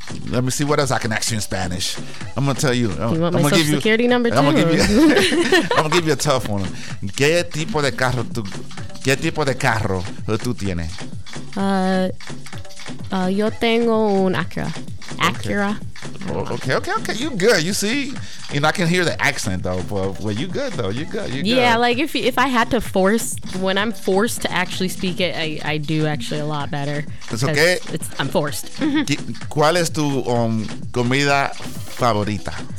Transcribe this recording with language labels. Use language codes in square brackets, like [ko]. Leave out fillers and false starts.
[en] Let me see what else I can ask you in Spanish. I'm going to tell you. I'm going to give you a tough one. [es] ¿Qué tipo de carro tú tienes? Yo tengo un Acura. Acura. [en] Okay. You good. You see? You know, I can hear the accent, though. But, well, you good, though. You good. Yeah, like, if I had to force, when I'm forced to actually speak it, I do actually a lot better. It's okay. I'm forced. [es] ¿Cuál es tu comida favorita?